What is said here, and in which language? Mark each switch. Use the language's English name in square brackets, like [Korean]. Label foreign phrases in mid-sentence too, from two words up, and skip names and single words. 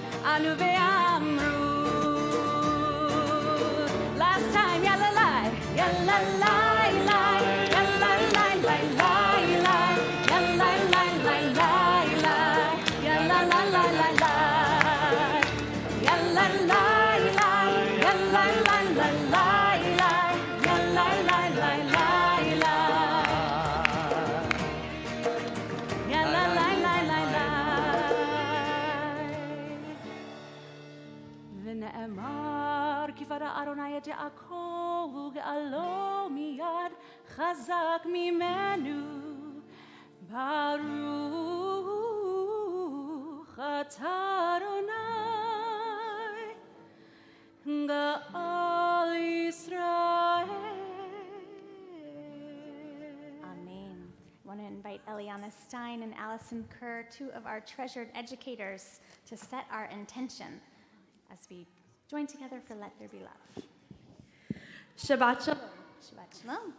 [Hebrew] ענו ואמרו. [English] Last time, ya la la, ya la la la, ya la la la la la, ya la la la la la, ya la la la la la, ya la la la, ya la la la la la, ya la la la la la, ya la la la la la. [Hebrew] ונאמר כי פרע אדוני את יעקב וגאלו מיד חזק ממנו ברוך אתה אדוני גאל ישראל. Amen. [English] I want to invite Eliana Stein and Allison Kerr, two of our treasured educators, to set our intention as we join together for Let There Be Love. [Hebrew] שבת שלום. שבת שלום.